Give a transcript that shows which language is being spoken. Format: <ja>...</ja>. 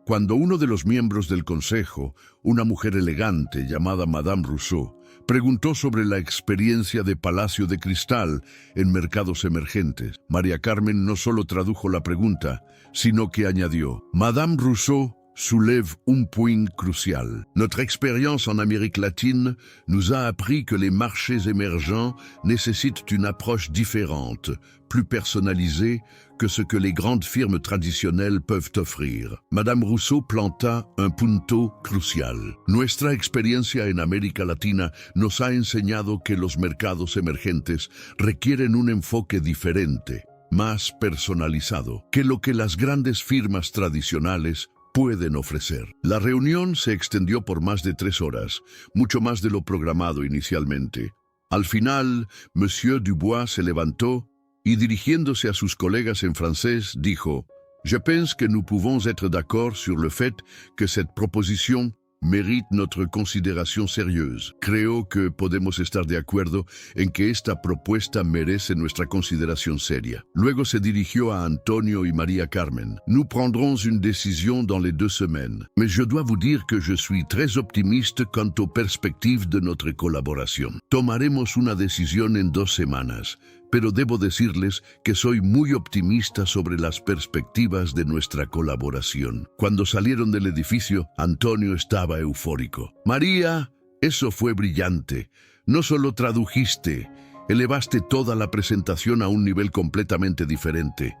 <es>Cuando uno de los miembros del consejo, una mujer elegante llamada Madame Rousseau, preguntó sobre la experiencia de Palacio de Cristal en mercados emergentes, María Carmen no solo tradujo la pregunta, sino que añadió:</es> <fr>«Madame Rousseau soulève un point crucial. Notre expérience en Amérique latine nous a appris que les marchés émergents nécessitent une approche différente, plus personnalisée que ce que les grandes firmes traditionnelles peuvent offrir».</fr> <es>Madame Rousseau planta un punto crucial. «Nuestra experiencia en América Latina nos ha enseñado que los mercados emergentes requieren un enfoque diferente, más personalizado, que lo que las grandes firmas tradicionales pueden ofrecer». La reunión se extendió por más de 3 horas, mucho más de lo programado inicialmente. Al final, Monsieur Dubois se levantó y dirigiéndose a sus colegas en francés, dijo:</es> <fr>«Je pense que nous pouvons être d'accord sur le fait que cette proposition mérite notre consideración sérieuse.</fr> <es>Creo que podemos estar de acuerdo en que esta propuesta merece nuestra consideración seria». Luego se dirigió a Antonio y María Carmen.</es> <fr>«Nous prendrons une décision dans les 2 semaines, mais je dois vous dire que je suis très optimiste quant aux perspectives de notre colaboración.</fr> <es>Tomaremos una decisión en 2 semanas, pero debo decirles que soy muy optimista sobre las perspectivas de nuestra colaboración». Cuando salieron del edificio, Antonio estaba eufórico. «María, eso fue brillante. No solo tradujiste, elevaste toda la presentación a un nivel completamente diferente».</es>